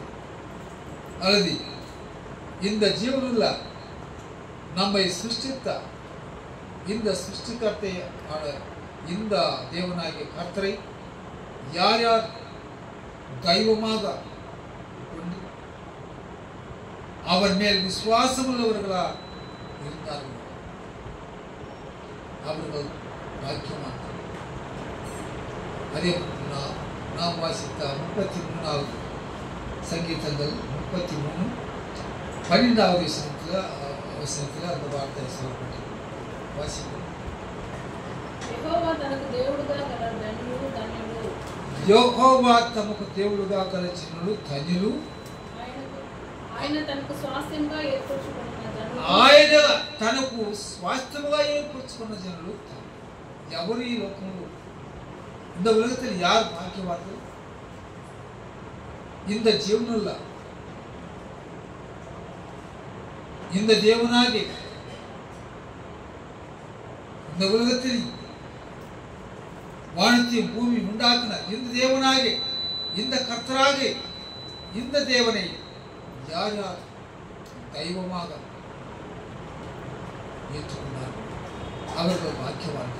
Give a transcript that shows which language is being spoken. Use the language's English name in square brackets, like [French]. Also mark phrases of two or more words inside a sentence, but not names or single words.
[Tamil] அல்லது இந்த ஜீவனுள்ள நம்மை சிருஷ்டித்த இந்த சிருஷ்டிகர்த்தையான இந்த தேவனாகிய கர்த்தரை யார் யார் தெய்வமாக கொண்டு அவர் மேல் விசுவாசம் உள்ளவர்களா இருந்தார்கள் அவர்கள் பாக்கியவான்கள். அதே நாம் வாசித்த 33வது சங்கீதங்கள் 33 12வது வசனத்தில் அந்த வார்த்தை சொல்லப்பட்டது. வாசிப்போம். [Telugu] యెహోవా తనకు దేవుడుగా గల ధన్యులు ధన్యులు. యెహోవా తమకు దేవుడుగా గల జనులు ధన్యులు. ఆయన తనకు స్వాస్థ్యంగా ఏర్పరచుకున్న జనులు. ఆయన తనకు స్వాస్థ్యముగా ఏర్పరచుకున్న జనులు ఎవరు ఈ లోకంలో? [Tamil] இந்த உலகத்தில் யார் பாக்கியவான்கள்? இந்த ஜீவனுள்ள இந்த தேவனாகி இந்த உலகத்தில் வானத்தையும் பூமி உண்டாக்கின இந்த தேவனாகி இந்த கர்த்தராகி இந்த தேவனை யார் யார் தெய்வமாக ஏற்றுக்கொண்டார்கள் அவர்கள் பாக்கியவான்கள்.